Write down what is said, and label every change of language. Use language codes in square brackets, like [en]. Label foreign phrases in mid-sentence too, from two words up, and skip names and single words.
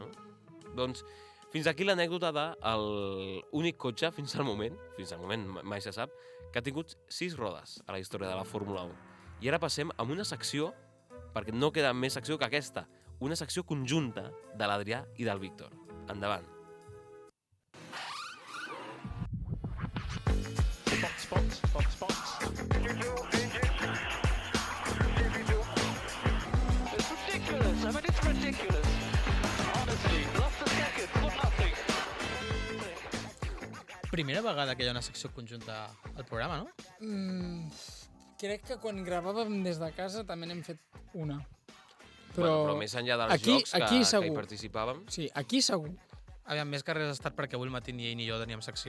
[ca] Doncs fins aquí l'anècdota de l'únic cotxe fins al moment mai se sap, que ha tingut 6 rodes a la història de la Fórmula 1. I ara passem a una secció, perquè no queda més secció que aquesta, una secció conjunta de l'Adrià i del Víctor. Endavant. [en] Spots. It's ridiculous. I mean, it's ridiculous. Honestly, lost a second for nothing. [ca] Primera vegada que hi ha una secció conjunta al programa, no? Crec que quan gravàvem des de casa també n'hem fet una. Però més enllà dels jocs que hi participàvem... Sí, aquí segur. Aviam, més que res ha estat perquè avui al matí ni ell ni jo teníem secció.